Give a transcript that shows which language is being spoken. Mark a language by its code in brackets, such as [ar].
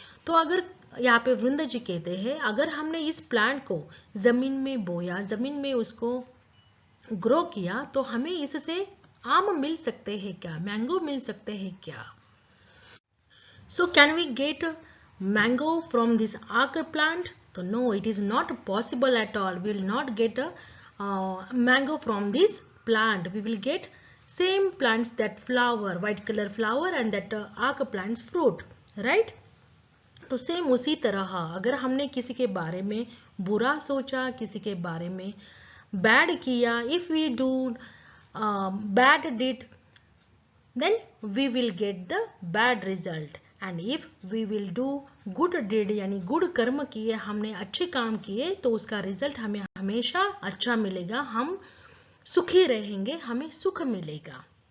[hi] तो अगर यहाँ पे वृंद जी कहते हैं, अगर हमने इस प्लांट को जमीन में बोया, जमीन में उसको ग्रो किया, तो हमें इससे आम मिल सकते हैं क्या, मैंगो मिल सकते हैं क्या। [en] So can we get mango from this aak plant? तो no, it is not possible at all. We will not get a mango from this plant. We will get same plants that flower, white color flower, and that aak plants fruit, right? [hi] तो same उसी तरह अगर हमने किसी के बारे में बुरा सोचा, किसी के बारे में बैड किया, [en] If we do bad deed, then we will get the bad result. And if we will do good deed, [hi] यानी गुड कर्म किए, हमने अच्छे काम किए, तो उसका रिजल्ट हमें हमेशा अच्छा मिलेगा, हम सुखी रहेंगे, हमें सुख मिलेगा।